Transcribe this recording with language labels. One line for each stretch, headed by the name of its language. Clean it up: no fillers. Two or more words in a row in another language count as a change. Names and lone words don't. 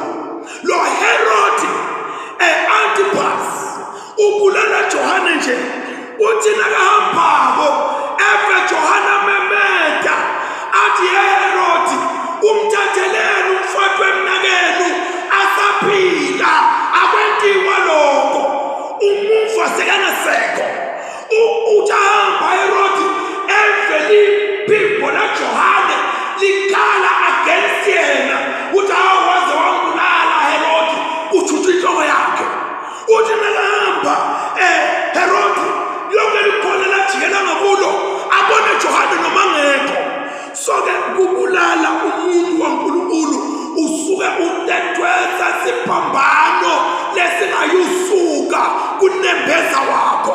Swati: Lo Herod Antipas ubulala Johane nje, uthi nakahambako efe Johana memeta athi Herod umthatheleni umfowethu emnakenu asaphila, akwentiwa lokho, umufa sekanasekho. Utahamba Herod eveli phimbo la Johane likhala against yena, uthi awaze wambulala Herod, uthutha inhloko yakhe. Uthi nakahamba Herod lonke likhona lajikela ngakulo abone Johane noma ngekho. So-ke kubulala umuntu waNkulunkulu usuke utetweza siphambano lesingayusuka kunembeza wakho.